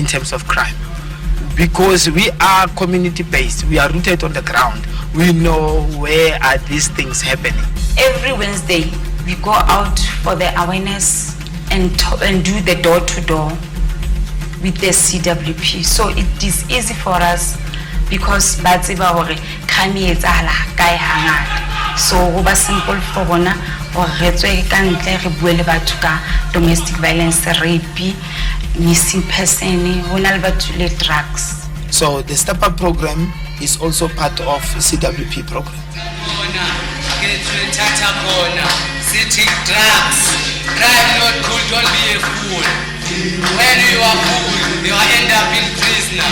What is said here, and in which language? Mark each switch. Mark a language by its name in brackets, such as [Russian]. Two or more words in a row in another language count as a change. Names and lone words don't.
[English] terms of crime, because we are community based, we are rooted on the ground, we know where are these things happening. Every Wednesday we go out for the awareness and do the door-to-door with the CWP. So it is easy for us because [Southern Sotho] batsiba hore [English] crime [Southern Sotho] e etsahala kae hangata. So go ba [English] simple for [Southern Sotho] bona hore re tswe ka ntle re bue le batho ka [English] domestic violence, rape, missing person, [Southern Sotho] hona le batho le drugs. [English] So the Step Up program is also part of CWP program. City drugs, crime not cool, don't be a fool. When you are cool, you end up in prisoner.